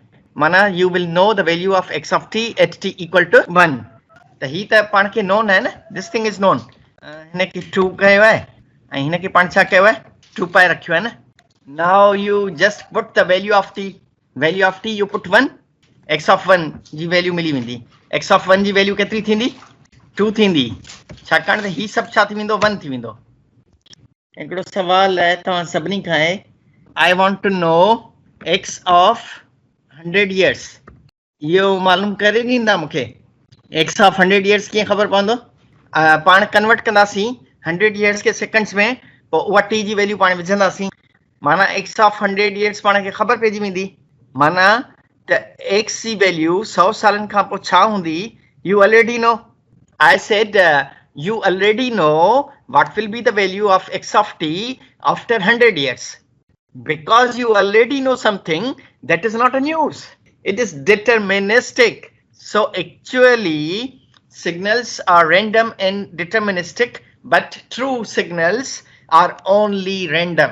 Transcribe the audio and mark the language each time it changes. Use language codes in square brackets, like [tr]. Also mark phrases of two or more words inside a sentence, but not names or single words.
[en] माना you will know the value of x of t at t equal to 1. [sd] तो ही तो पाण के known है ना, [en] this thing is known. [sd] हिन के 2 कयो है, ऐं हिन के पाण छा कयो है, 2 pi रखियो है ना. [en] Now you just put the value of t. Value of t you put 1, x of 1 [sd] जी वैल्यू मिली वेंदी. [en] x of 1 [sd] जी वैल्यू केतिरी थींदी? 2 थींदी. छाकाणि त ही सभु छा थी वेंदो? 1 थी वेंदो. हिकिड़ो सवाल आहे तव्हां सभिनी खां आहे, [en] I want to know x of 100 years. [sd] इहो मालूम करे ॾींदा मूंखे? [en] x of 100 years [sd] कीअं ख़बर पवंदो? पाण कन्वर्ट कंदासीं 100 years के सेकंड्स में, पोइ उहा t जी वैल्यू पाण विझंदासीं. माना [en] x of 100 years [sd] पाण खे ख़बर पइजी वेंदी. माना त x जी वैल्यू 100 सालनि खां पोइ छा हूंदी? [en] You already know. I said you already know what will be the value of x of t after 100 years. Because you already know something, that is not a news. It is deterministic. So actually, signals are random and deterministic, but true signals are only random.